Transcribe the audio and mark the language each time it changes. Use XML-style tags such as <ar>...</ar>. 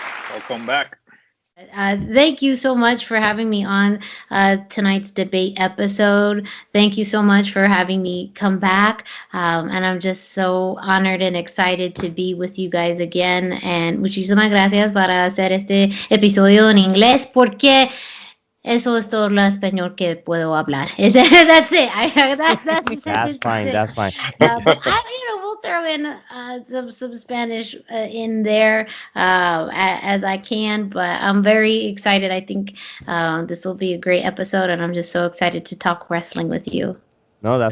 <en>Welcome back. Thank you so much for having me on tonight's debate episode. Thank you so much for having me come back. And I'm just so honored and excited to be with you guys again.</en> <es>And muchísimas gracias para hacer este episodio en inglés porque eso es todo lo español que puedo hablar.</es> <en>That's it. That's the That's sentence. fine. It. That's fine. But we'll throw in some Spanish in there as I can. But I'm very excited. I think this will be a great episode, and I'm just so excited to talk wrestling with you. No, that's</en>